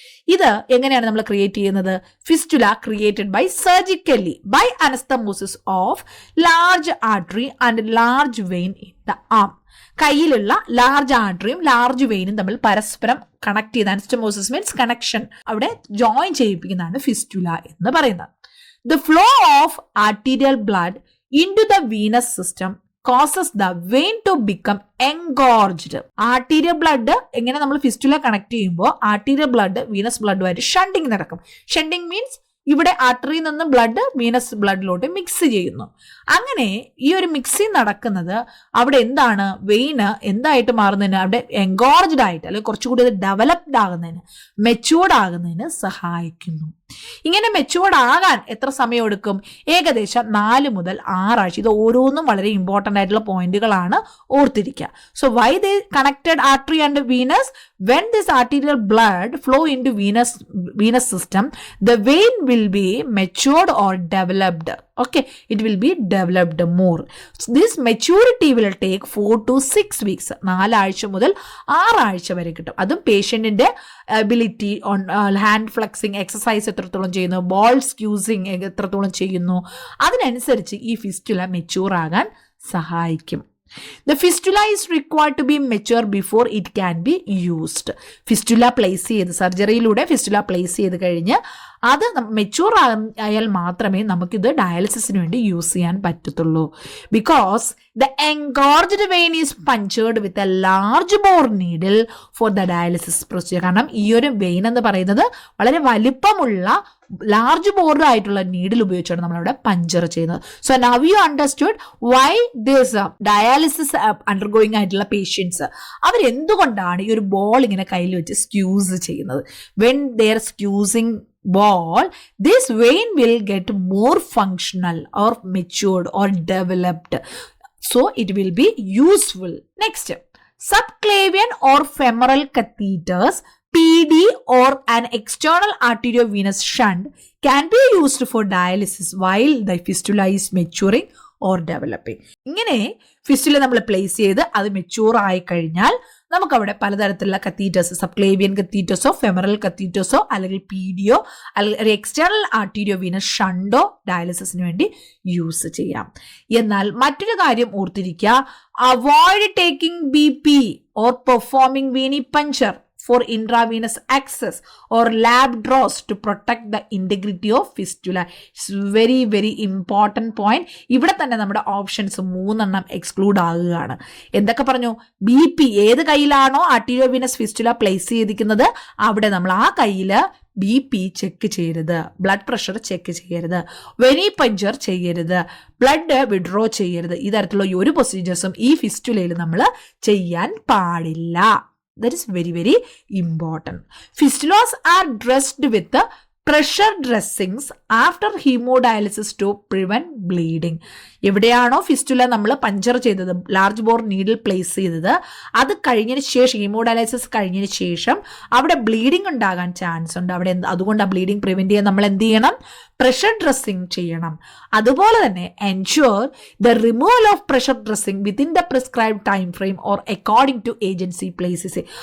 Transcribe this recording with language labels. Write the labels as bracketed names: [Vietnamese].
[Malayalam] ഇത് എങ്ങനെയാണ് നമ്മൾ ക്രിയേറ്റ് ചെയ്യുന്നത്? [English] Fistula created by surgically by anastomosis of large artery and large vein in the arm. [Malayalam] കയ്യിലുള്ള ലാർജ് ആർട്ടറിയും ലാർജ് വെയിനും തമ്മിൽ പരസ്പരം കണക്ട് ചെയ്ത, [English] anastomosis means connection, [Malayalam] അവിടെ ജോയിൻ ചെയ്യിപ്പിക്കുന്നതാണ് ഫിസ്റ്റുല എന്ന് പറയുന്നത്. [English] The flow of arterial blood into the venous system causes the vein to become engorged. [Malayalam] Arterial blood എങ്ങനെ നമ്മൾ fistula connect ചെയ്യുമ്പോൾ ആർട്ടീരിയൽ ബ്ലഡ് വീനസ് ബ്ലഡുമായിട്ട് ഷണ്ടിങ് നടക്കും. ഷണ്ടിങ് മീൻസ് ഇവിടെ ആർട്ടറിയിൽ നിന്ന് ബ്ലഡ് വീനസ് ബ്ലഡിലോട്ട് മിക്സ് ചെയ്യുന്നു. അങ്ങനെ ഈ ഒരു മിക്സിങ് നടക്കുന്നത് അവിടെ എന്താണ്, വെയിന് എന്തായിട്ട് മാറുന്നതിന്, അവിടെ എൻഗോർജ്ഡ് ആയിട്ട് അല്ലെങ്കിൽ കുറച്ചുകൂടി ഡെവലപ്ഡ് ആകുന്നതിന്, മെച്യൂർഡ് ആകുന്നതിന് സഹായിക്കുന്നു. ഇങ്ങനെ മെച്യൂർഡ് ആകാൻ എത്ര സമയം എടുക്കും? ഏകദേശം 4 മുതൽ 6 ആഴ്ച. ഇത് ഓരോന്നും വളരെ ഇമ്പോർട്ടൻ്റ് ആയിട്ടുള്ള പോയിന്റുകളാണ്, ഓർത്തിരിക്കുക. [English] So why they connected artery and venous? When this arterial blood flow into venous system, the vein will be matured or developed. Okay, it will be developed more. So this maturity will take 4 to 6 weeks. [Malayalam] 4 ആഴ്ച മുതൽ 6 ആഴ്ച വരെ കിട്ടും. അതും പേഷ്യന്റിന്റെ ability on hand flexing exercise എത്രത്തോളം ചെയ്യുന്നു, ball squeezing എത്രത്തോളം ചെയ്യുന്നു, അതിനനുസരിച്ച് ഈ ഫിസ്റ്റുല മെച്യൂർ ആകാൻ സഹായിക്കും. [English] The fistula is required to be mature before it can be used. [Malayalam] Fistula place ചെയ്ത് സർജറിയിലൂടെ ഫിസ്റ്റുല പ്ലേസ് ചെയ്ത് കഴിഞ്ഞ് അത് മെച്യൂർ ആയാൽ മാത്രമേ നമുക്കിത് ഡയാലിസിസിന് വേണ്ടി യൂസ് ചെയ്യാൻ പറ്റത്തുള്ളൂ. [English] Because the engorged vein is punctured with a large bore needle for the dialysis procedure. [Malayalam] കാരണം ഈ ഒരു വെയിൻ എന്ന് പറയുന്നത് വളരെ വലിപ്പമുള്ള ലാർജ് ബോർഡ് ആയിട്ടുള്ള നീഡിൽ ഉപയോഗിച്ചാണ് നമ്മളവിടെ പഞ്ചർ ചെയ്യുന്നത്. [English] so now you understood why this dialysis undergoing [Malayalam] ആയിട്ടുള്ള പേഷ്യൻസ് അവരെന്തുകൊണ്ടാണ് ഈ ഒരു ബോൾ ഇങ്ങനെ കയ്യിൽ വെച്ച് സ്ക്യൂസ് ചെയ്യുന്നത്. [English] When they are squeezing ball, this vein will get more functional or matured or developed, so it will be useful. Next, subclavian or femoral catheters, PD or an external arteriovenous shunt can be used for dialysis while the fistula is maturing or developing. [Malayalam] ഇങ്ങനെ fistula നമ്മൾ place ചെയ്ത് അത് mature ആയി കഴിഞ്ഞാൽ നമുക്കവിടെ പലതരത്തിലുള്ള catheters, subclavian കത്തീറ്റേഴ്സോ femoral കത്തീറ്റേഴ്സോ അല്ലെങ്കിൽ പീഡിയോ അല്ലെങ്കിൽ എക്സ്റ്റേണൽ ആർട്ടീരിയോവീനസ് ഷണ്ടോ ഡയാലിസിസിന് വേണ്ടി യൂസ് ചെയ്യാം. എന്നാൽ മറ്റൊരു കാര്യം ഓർത്തിരിക്കുക, [English] Avoid taking BP or performing venipuncture for intravenous access or lab draws to protect the integrity of fistula. It's very very important point. [Malayalam] ഇവിടെ തന്നെ നമ്മുടെ ഓപ്ഷൻസ് 3 എക്സ്ക്ലൂഡ് ആകുകയാണ്. എന്തൊക്കെ പറഞ്ഞു? BP ഏത് കയ്യിലാണോ ആർട്ടീരിയോവീനസ് ഫിസ്റ്റുല പ്ലേസ് ചെയ്തിരിക്കുന്നത് അവിടെ നമ്മൾ ആ കയ്യിൽ BP ചെക്ക് ചെയ്യരുത്, ബ്ലഡ് പ്രഷർ ചെക്ക് ചെയ്യരുത്, വെനിപഞ്ചർ ചെയ്യരുത്, ബ്ലഡ് വിഡ്രോ ചെയ്യരുത്. ഈ തരത്തിലുള്ള ഒരു പ്രൊസീജിയേഴ്സും ഈ ഫിസ്റ്റുലയിൽ നമ്മൾ ചെയ്യാൻ പാടില്ല. [English] That is very very important. Fistulas are dressed with the pressure dressings after hemodialysis to prevent bleeding. [Malayalam] എവിടെയാണോ ഫിസ്റ്റുല നമ്മൾ പഞ്ചർ ചെയ്തത്, ലാർജ് ബോർ നീഡിൽ പ്ലേസ് ചെയ്തത്, അത് കഴിഞ്ഞതിന് ശേഷം ഹീമോഡയാലിസിസ് കഴിഞ്ഞതിന് ശേഷം അവിടെ ബ്ലീഡിങ് ഉണ്ടാകാൻ ചാൻസ് ഉണ്ട്. അവിടെ അതുകൊണ്ട് ആ ബ്ലീഡിങ് പ്രിവെന്റ് ചെയ്യാൻ നമ്മൾ എന്ത് ചെയ്യണം? പ്രഷർ ഡ്രസ്സിങ് ചെയ്യണം. [English] അതുപോലെ തന്നെ ensure the removal of pressure dressing within the prescribe time frame or according to agency places.